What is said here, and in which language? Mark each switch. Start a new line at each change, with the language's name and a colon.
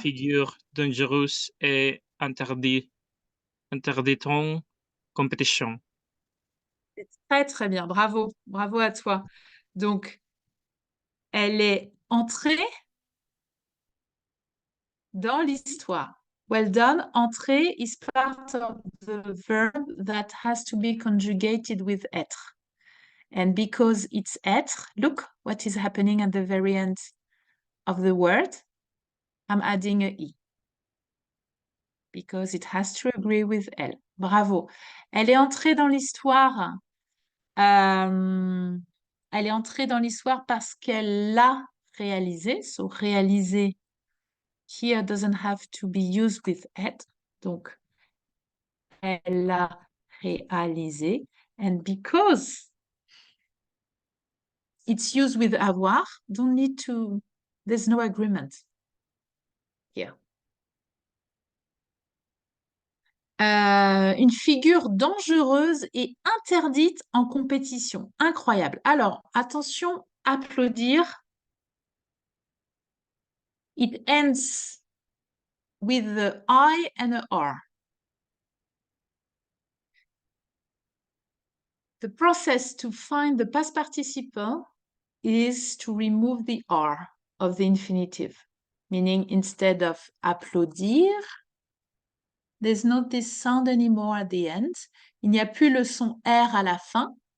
French: figure dangereuse et interdite en compétition. C'est très, très bien. Bravo. Bravo à toi. Donc, elle est entrée dans l'histoire.
English: Well done. Entrer is part of the verb that has to be conjugated with être. And because it's être, look what is happening at the very end of the word. I'm adding a i. Because it has to agree with elle.
French: Bravo. Elle est entrée dans l'histoire. Elle est entrée dans l'histoire parce qu'elle l'a réalisé.
English: So réaliser here doesn't have to be used with être.
French: Donc, elle l'a réalisé.
English: And because it's used with avoir, don't need to, there's no agreement here.
French: Une figure dangereuse et interdite en compétition. Incroyable. Alors, attention, applaudir.
English: It ends with the I and a R. The process to find the past participle is to remove the R of the infinitive, meaning instead of applaudir, there's not this sound anymore at the end.
French: Il n'y a plus le son R à la fin.